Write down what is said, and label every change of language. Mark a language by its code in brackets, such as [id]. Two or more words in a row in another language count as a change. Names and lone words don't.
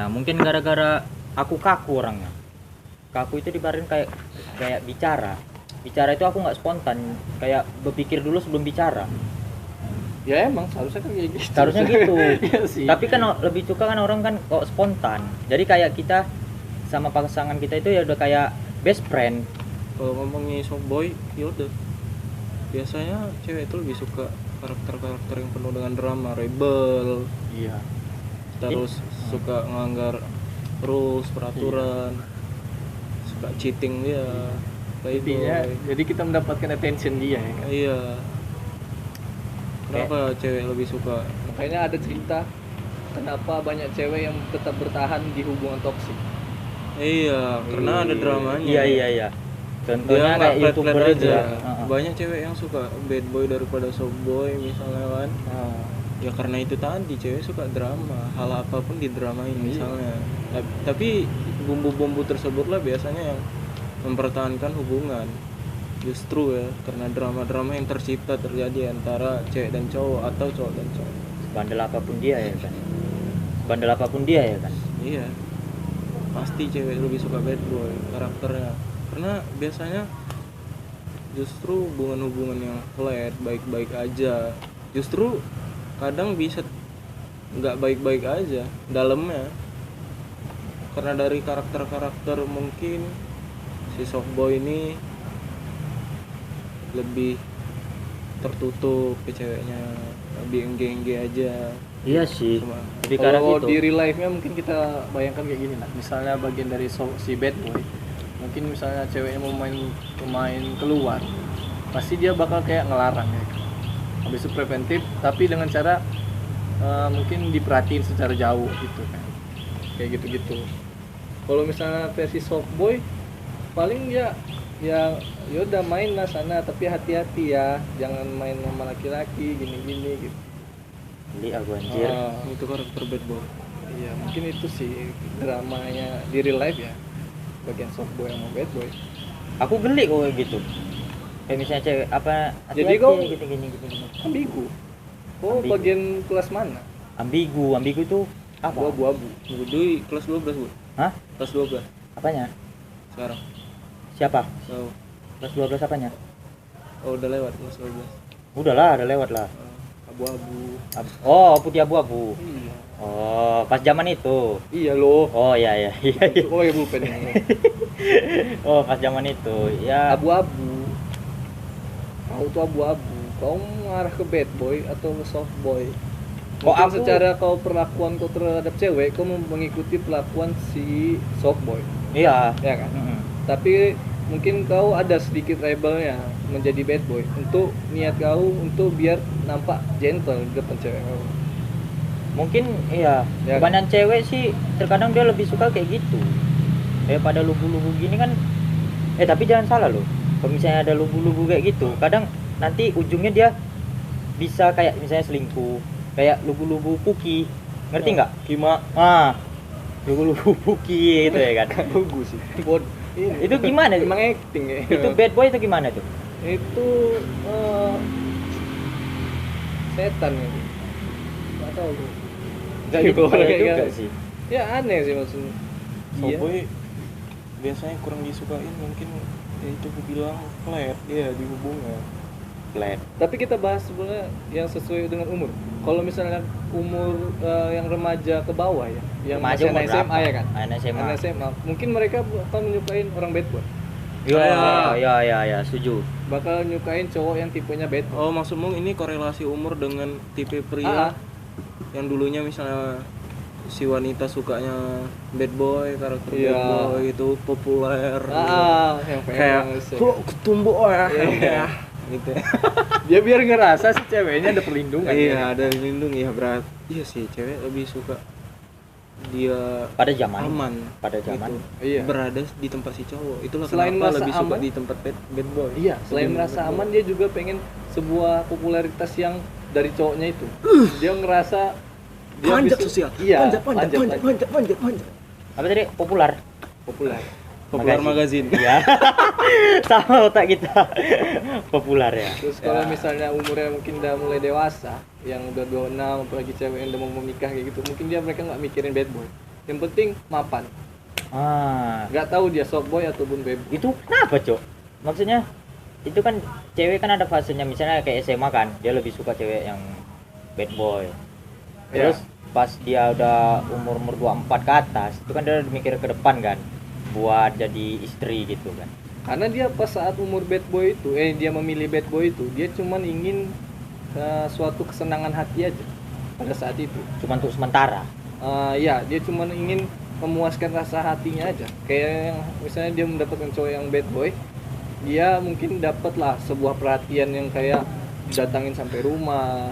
[id] Mungkin gara-gara aku kaku orangnya. Kaku itu dibarin kayak bicara. Bicara itu aku nggak spontan. Kayak berpikir dulu sebelum bicara. Ya emang seharusnya kan kayak gitu. Seharusnya gitu. Iya sih. Tapi kan lebih suka kan orang kan kok spontan. Jadi kayak kita sama pasangan kita itu ya udah kayak [en] best friend. [id] Kalau ngomongnya [en] soft boy, [id] yaudah. Biasanya cewek itu lebih suka karakter-karakter yang penuh dengan drama, rebel, Iya. terus suka ngelanggar rules, peraturan, suka cheating dia. Intinya, Playboy. jadi kita mendapatkan attention dia ya kan. Iya. Kenapa cewek lebih suka? Makanya ada cerita kenapa banyak cewek yang tetap bertahan di hubungan toksik. Iya, karena ada dramanya. Iya. Dia Contohnya nggak kayak YouTuber flat-flat itu aja. ya. Heeh. Banyak cewek yang suka [en] bad boy [id] daripada [en] soft boy [id] misalnya kan. Nah, Ya karena itu tadi cewek suka drama, hal apapun didramain Iya. misalnya. Tapi bumbu-bumbu tersebutlah biasanya yang mempertahankan hubungan. Justru ya, karena drama-drama yang tercipta terjadi antara cewek dan cowok atau cowok dan cowok. Bandel apapun dia ya kan. Bandel apapun dia ya kan. Iya. Pasti cewek lebih suka [en] bad boy [id] karakternya. Karena biasanya justru hubungan-hubungan yang flat, baik-baik aja. Justru kadang bisa nggak baik-baik aja dalamnya. Karena dari karakter-karakter mungkin si [en] soft boy [id] ini lebih tertutup ke ceweknya, lebih engge-engge aja. Iya sih. Cuma Lebih ke arah kalau gitu. di [en] real life- [id] nya mungkin kita bayangkan kayak gini lah. Misalnya bagian dari si [en] bad boy, [id] mungkin misalnya ceweknya mau main keluar, pasti dia bakal kayak ngelarang ya. Habis itu preventif, tapi dengan cara mungkin diperhatiin secara jauh gitu kan. Kayak gitu-gitu. Kalau misalnya versi [en] soft boy, [id] paling ya udah main lah sana, tapi hati-hati ya, jangan main sama laki-laki gini-gini gitu. Beli aku anjir. itu karakter [en] bad boy. [id] Iya, mungkin itu sih dramanya di [en] real life [id] ya, bagian [en] soft boy [id] sama [en] bad boy. [id] Aku geli kok kayak gitu. Kayak misalnya cewek apa Jadi hati-hati kau- ya, gini. Ambigu. Oh, Ambigu. bagian kelas mana? Ambigu itu apa? Abu-abu. Dulu kelas 12 bu. Hah? Kelas 12 Apanya? sekarang. Siapa? Tahu. Kelas 12 apanya? Oh udah lewat kelas 12. Udah lewat lah. abu-abu. Oh, putih abu-abu. Iya. Oh, pas zaman itu. Iya loh. Oh iya iya iya. Oh ya bukan ini. Oh, pas zaman itu. Ya, Abu-abu. Kau tuh abu-abu. Kau mengarah ke [en] bad boy [id] atau ke [en] soft boy? [id] Kok Mungkin aku- secara kau perlakuan kau terhadap cewek, kau mengikuti perlakuan si [en] soft boy, [id] iya. ya kan? Mm-mm. Tapi mungkin kau ada sedikit rebelnya menjadi [en] bad boy [id] untuk niat kau untuk biar nampak gentle di depan cewek kau. Mungkin iya. Ya. Kebanyakan cewek sih terkadang dia lebih suka kayak gitu. Daripada lugu-lugu gini kan. Tapi jangan salah loh. Kalau misalnya ada lugu-lugu kayak gitu, kadang nanti ujungnya dia bisa kayak misalnya selingkuh, kayak lugu-lugu Puki. Ngerti nggak? Kima Lugu-lugu Puki gitu ya kan. lugu sih. Itu gimana? Emang acting ya. Itu [en] bad boy [id] itu gimana tuh? Itu setan gitu. Nggak tahu. Enggak gitu juga sih. Ya aneh sih maksudnya. Softboy biasanya kurang disukain mungkin ya itu aku bilang flat ya di hubungan. Flat. Tapi kita bahas sebenarnya yang sesuai dengan umur. Kalau misalnya umur yang remaja ke bawah ya, yang Remaja masih umur anak SMA berapa? ya kan? Anak SMA. Anak SMA. Mungkin mereka akan menyukain orang [en] bad boy. [id] Ya, setuju. Bakal nyukain cowok yang tipenya [en] bad boy. [id] Oh, maksudmu ini korelasi umur dengan tipe Ah. pria yang dulunya misalnya si wanita sukanya [en] bad boy, [id] karakter Iya. [en] bad boy [id] itu populer. Yang Kayak famous ya. kok ketumbuh ya. Iya. Gitu. Dia biar ngerasa si ceweknya ada perlindungan. Iya, ada lindung ya berat. Iya sih, cewek lebih suka dia Pada zaman. aman Pada zaman. gitu. Iya. Berada di tempat si cowok. Itulah Selain kenapa merasa lebih suka aman, di tempat [en] bad boy. [id] Iya, selain Lebih merasa [en] bad boy. [id] aman dia juga pengen sebuah popularitas yang dari cowoknya itu. Dia ngerasa dia Panjat bisa- sosial. Iya, Panjat. Apa tadi? Populer. populer. [en] Popular magazine. [id] Iya. Sama otak kita. Populer ya. Terus kalau misalnya umurnya mungkin udah mulai dewasa, yang udah 26 apalagi cewek yang udah mau menikah kayak gitu, mungkin mereka nggak mikirin [en] bad boy. [id] Yang penting mapan. Nggak tahu dia [en] soft boy [id] ataupun [en] bad boy. [id] Itu kenapa, Cok? Maksudnya itu kan cewek kan ada fasenya, misalnya kayak SMA kan, dia lebih suka cewek yang [en] bad boy. [id] Terus pas dia udah umur 24 ke atas, itu kan dia mikir ke depan kan, buat jadi istri gitu kan. Karena dia pas saat umur [en] bad boy [id] itu, dia memilih [en] bad boy [id] itu, dia cuman ingin suatu kesenangan hati aja pada saat itu. Cuman untuk sementara. Ya, dia cuman ingin memuaskan rasa hatinya aja. Kayak yang misalnya dia mendapatkan cowok yang [en] bad boy, [id] dia mungkin dapatlah sebuah perhatian yang kayak didatangin sampai rumah.